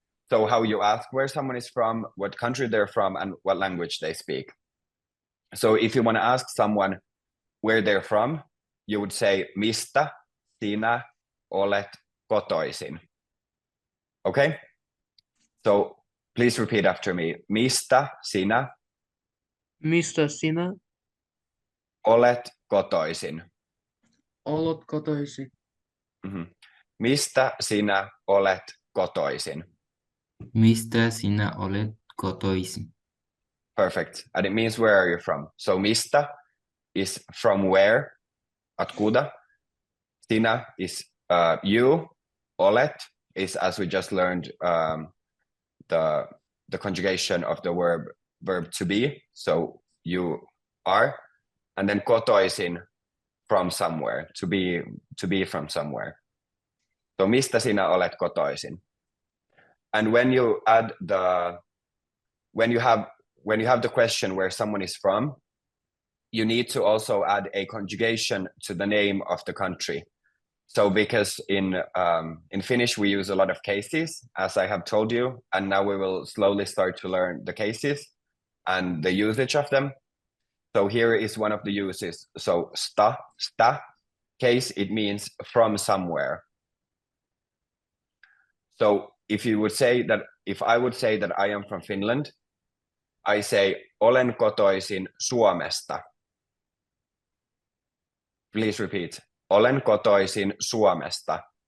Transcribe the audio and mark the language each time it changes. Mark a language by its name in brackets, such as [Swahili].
[English] So how you ask where someone is from, what country they're from, and what language they speak. So if you want to ask someone where they're from, you would say, [Finnish] mistä sinä olet kotoisin? [English] Okay? So please repeat after me. [Finnish] Mistä sinä olet kotoisin? Olet kotoisin. Mm-hmm. Mistä sinä olet kotoisin? Mistä sinä olet kotoisin? [English] Perfect. And it means where are you from? So mistä is from where, atkuda. Sinä is you. Olet is, as we just learned, the conjugation of the verb to be. So you are. And then kotoisin, from somewhere, to be from somewhere. [Finnish] So mistä sinä olet kotoisin? [English] And when you add when you have the question where someone is from, you need to also add a conjugation to the name of the country. So because in Finnish we use a lot of cases, as I have told you, and now we will slowly start to learn the cases. and the usage of them. So here is one of the uses. So sta case, it means from somewhere. So if you would say that, if I would say that I am from Finland, I say [Finnish] olen kotoisin Suomesta. [English] Please repeat. [Finnish] Olen kotoisin Suomesta.